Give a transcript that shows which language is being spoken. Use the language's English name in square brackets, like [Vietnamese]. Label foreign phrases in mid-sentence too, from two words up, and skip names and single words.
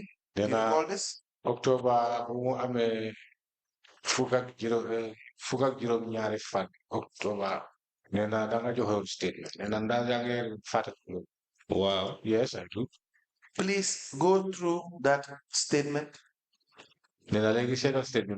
[English] Do you recall this? [Wolof] October bu mu amee fukk ak juróom ñaari fan October nena da nga joxe statement nena ndax yaa ngi fàttali. [English] Wow. Yes, I do. Please go through that statement. [Wolof] Nena léegi seen statement.